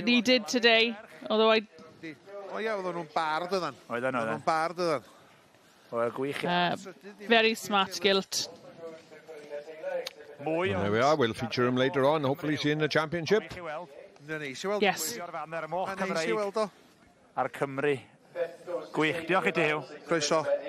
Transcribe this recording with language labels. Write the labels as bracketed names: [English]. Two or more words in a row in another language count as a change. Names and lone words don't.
[English] He did today, although very smart gilt. There we are, we'll feature him later on, hopefully see in the championship. Yes. [Welsh] Ar Cymru. Gwych, diolch i ti, Hugh. Croeso.